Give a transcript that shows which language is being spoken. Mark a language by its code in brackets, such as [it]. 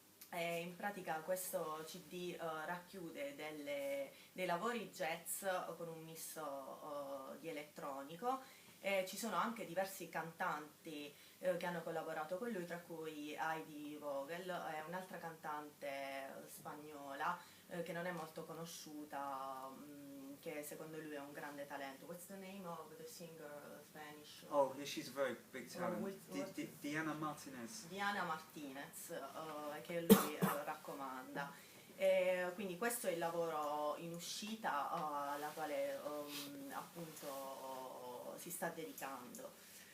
[it] E in pratica questo CD racchiude dei lavori jazz con un misto di elettronico, e ci sono anche diversi cantanti che hanno collaborato con lui, tra cui Heidi Vogel, è un'altra cantante spagnola che non è molto conosciuta, che secondo lui è un grande talento. [en] What's the name of the singer Spanish? Oh, yeah, she's a very big talent. Diana Martinez. [it] Diana Martinez, che lui raccomanda. Quindi questo è il lavoro in uscita alla quale appunto si sta dedicando.